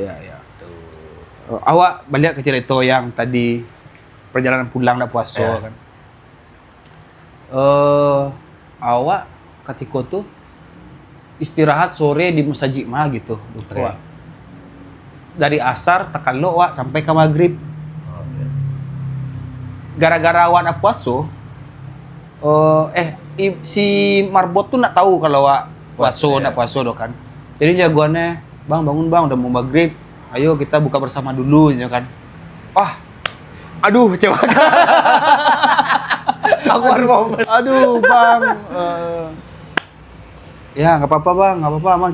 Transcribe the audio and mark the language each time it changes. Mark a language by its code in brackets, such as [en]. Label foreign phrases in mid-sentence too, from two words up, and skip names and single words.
[id] Awak balik ke cerita yang tadi perjalanan pulang nak puasa kan. Awak ketika tuh istirahat sore di Mustajik mah gitu. Okay. Dari asar tekan lo awak sampai ke maghrib. Gara-gara awak nak puasa si Marbot tuh nak tahu kalau awak nak puasa do kan. Jadi jagoannya, "Bang, bangun Bang, udah mau maghrib. Ayo kita buka bersama dulu," ya kan. Aduh, coba. [en] Awkward moment. [id] Aduh, Bang. Ya, nggak apa-apa, Bang. Nggak apa-apa, Bang.